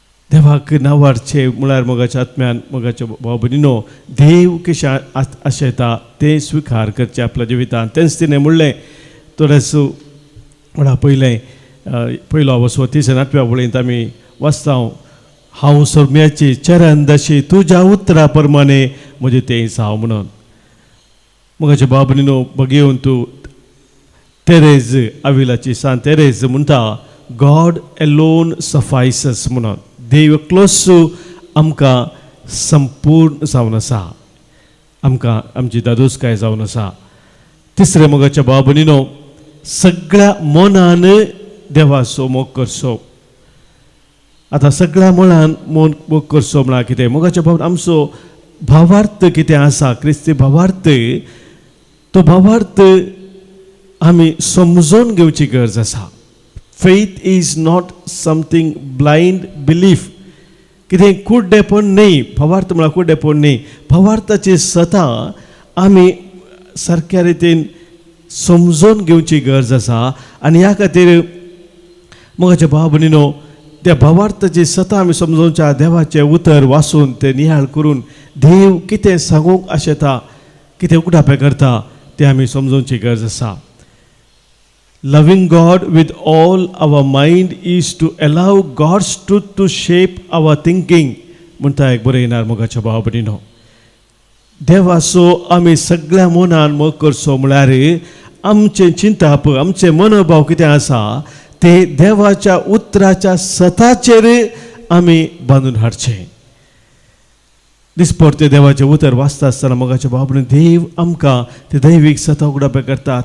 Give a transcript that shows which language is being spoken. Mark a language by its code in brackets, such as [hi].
[gom] देवाक नावारचे म्हळ्यार मोगाच्या आत्म्यान मोगाच्या भाव भयणीनो देव कशें आशेता तें स्विकार करचें आपल्या जिवितांत. तेंच तिणें म्हणलें थोडेच म्हणा पयलो वसो 38व्या वळींत आमी वाचता, हांव सोम्याची चरण दशी तुज्या उतरा प्रमाणे म्हजें तें जावं म्हणून. मोगाच्या भाव भयणीनो बगयेवन तूं तेरेज अविलाची सान तेरेज म्हणटा, [en] God alone suffices [gom] म्हणून. देव एकलोच आमकां संपूर्ण जावन आसा, आमकां आमची दादोसकाय जावन आसा. तिसरे मोगाच्या भाव भयणीनो सगळ्या मनान देवा समोर करचो. आतां सगळ्या मनान मोग करचो म्हळ्यार कितें? मोगाच्या भाव आमचो भावार्थ कितें आसा, क्रिस्ती भावार्थ, तो भावार्थ आमी समजून घेवची गरज आसा. [en] Faith is not something blind belief. [gom] कितें कुड्डेपण न्ही. भावार्थ म्हळ्यार कुड्डेपण न्ही. भावार्थाची सता आमी सारक्या रितीन समजून घेवची गरज आसा. आनी ह्या खातीर मोगाच्या भाव भयणीनो त्या भावार्थाची सता आमी समजोवच्या देवाचें उतर वाचून तें नियाळ करून देव कितें सांगूंक आशेता, कितें उकडापें करता तें आमी समजोवची गरज आसा. [en] Loving God with all our mind is to allow God's truth to shape our thinking. [gom] म्हणटा एक बरयणार मोगाच्या भाव भयणीनो. देवाचो आमी सगळ्या मनान मोग करचो म्हळ्यार आमचें चिंतप, आमचें मनोभाव कितें आसा तें देवाच्या उतराच्या सताचेर आमी बांदून हाडचें. दिसपरते देवाचें उतर वाचता आसतना मोगाच्या भाव भयणीनो देव आमकां ते दैवीक सता उगडापें करता.